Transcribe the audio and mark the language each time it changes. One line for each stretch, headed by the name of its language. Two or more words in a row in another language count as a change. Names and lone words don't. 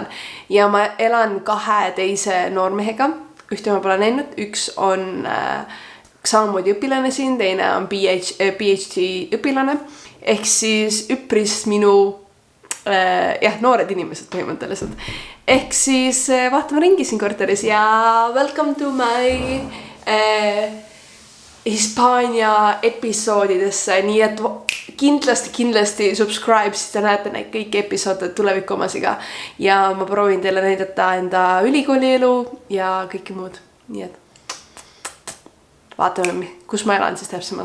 Estonian: Ja ma elan 2 teise noormehega. Ühte ma pole näinud. Üks on samamoodi õpilane siin, teine on PhD õpilane. Ehk siis üpris minu noored inimesed põhimõtteliselt. Ehk siis vaatame ringi siin korteris ja
English: welcome to my
Estonian: Hispaania episoodidesse, nii et kindlasti subscribe, siis te näete neid kõiki episoode tulevikumasiga ja ma proovin teile näidata enda ülikooli elu ja kõike muud. Nii et vaatame, kus ma elan siis täpsemalt.